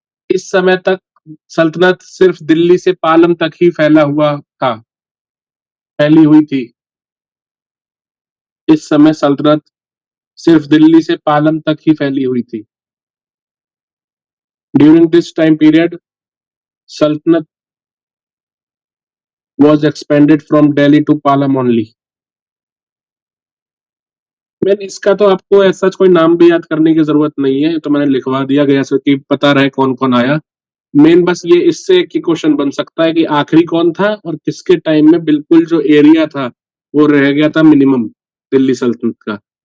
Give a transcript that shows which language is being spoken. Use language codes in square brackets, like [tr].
[hi] इस समय तक सल्तनत सिर्फ दिल्ली से पालम तक ही फैली हुई थी। इस समय सल्तनत सिर्फ दिल्ली से पालम तक ही फैली हुई थी। [en] During this time period सल्तनत was expanded from Delhi to Palam only। [hi] मैंने इसका तो आपको ऐसा कोई नाम भी याद करने की जरूरत नहीं है, तो मैंने लिखवा दिया गया सो कि पता रहे कौन कौन आया। मेन बस ये इससे एक ही क्वेश्चन बन सकता है कि आखिरी कौन था और किसके टाइम में बिल्कुल जो एरिया था वो रह गया था मिनिमम दिल्ली सल्तनत का।